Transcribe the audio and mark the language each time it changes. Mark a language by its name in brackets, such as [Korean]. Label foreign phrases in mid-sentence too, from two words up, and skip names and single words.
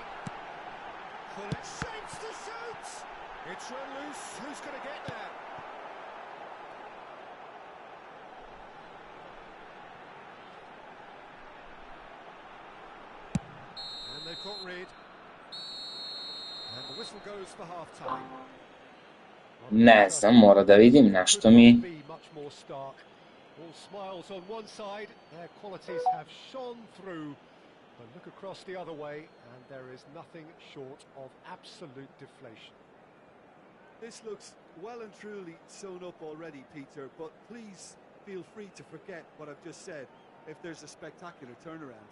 [English] But it shapes to shoot! It's run loose. Who's going to get there? And they've got rid. And the whistle goes for half-time. [Serbian] Ne znam, mora da vidim nešto mi. [English] Be much more stark. All smiles on one side, their qualities have shone through. But look across the other way, and there is nothing short of absolute deflation. This looks well and truly sewn up already, Peter, but please feel free to forget what I've just said if there's a spectacular turnaround.